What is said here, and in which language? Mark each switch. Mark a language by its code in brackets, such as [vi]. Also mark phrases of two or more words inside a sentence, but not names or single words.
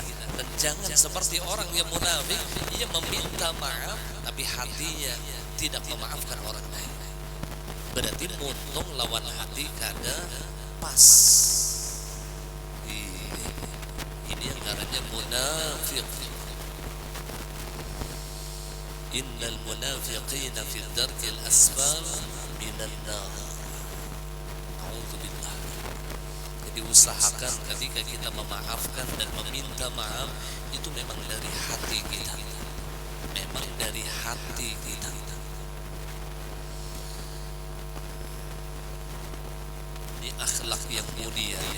[id] Dan jangan seperti orang yang munafik, ia meminta maaf tapi hatinya tidak memaafkan orang lain. [bjn] Berarti muntung lawan hati kada pas. [id] Ini yang namanya munafik. [ar] Innal munafiqina fi darkil asfal minan nar. A'udzubillah. [id] Jadi usahakan ketika kita memaafkan dan meminta maaf itu memang dari hati kita. Memang dari hati kita. Ini akhlak yang mulia ya.